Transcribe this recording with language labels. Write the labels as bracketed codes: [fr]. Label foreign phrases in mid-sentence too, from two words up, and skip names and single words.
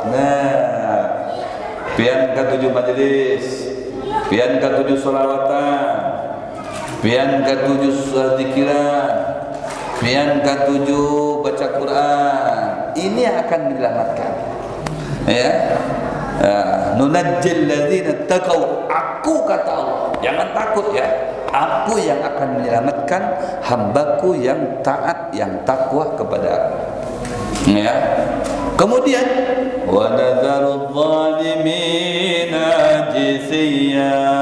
[bjn] Nah, pian ke-7 majelis, pian ke-7 sholawatan, pian ke-7 zikiran, pian ke-7 baca Quran. [id] Ini akan menyelamatkan. Ya. [ar] ننجي الذين اتقوا. [id] Aku, kata Allah, jangan takut ya. Aku yang akan menyelamatkan hambaku yang taat, yang takwa kepada aku. Ya. [ar] Kemudian ونذر الظالمين جثيا.